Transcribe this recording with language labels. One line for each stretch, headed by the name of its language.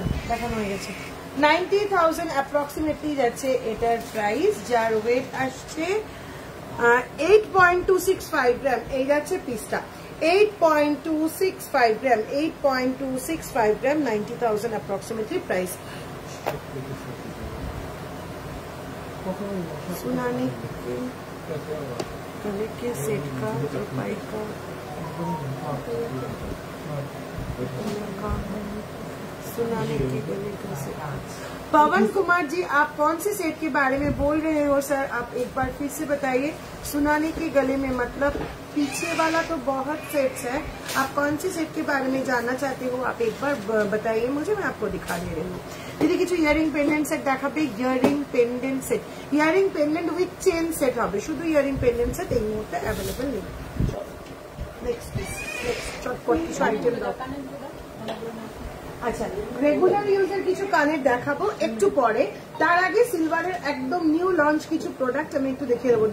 Bangla: দেখানো হয়ে গেছে 90,000 অ্যাপ্রক্সিমেটলি যাচ্ছে এটার প্রাইস, যার ওয়েট আসছে 8.265 গ্রাম। এই যাচ্ছে পিসটা 8.265 গ্রাম, 8.265 গ্রাম, 90,000 অ্যাপ্রক্সিমেটলি প্রাইস।
Hindi: सुनाने गले के सेट का पाई का सुनाने के गले का सेट। पवन कुमार जी, आप कौन से सेट के बारे में बोल रहे हो सर? आप एक बार फिर से बताइए। सुनाने के गले में मतलब पीछे वाला तो बहुत सेट्स है, आप कौन से सेट के बारे में जानना चाहते हो आप एक बार बताइए मुझे, मैं आपको दिखा दे रही हूँ।
Bangla: দিদি কিছু ইয়ারিং পেন্ডেন্ট সেট দেখাবে, earring pendant set, earring pendant with chain set হবে, শুধু ইয়ারিং পেন্ডেন্ট সেট এই মুহূর্তে অ্যাভেলেবল নেই। নেক্সট পিস, চটপট কিছু আইটেম দাও। আচ্ছা, রেগুলার ইউজের কিছু কানের দেখাবো একটু পরে, তার আগে সিলভারের একদম নিউ লঞ্চ কিছু প্রোডাক্ট আমি একটু দেখিয়ে দেবো।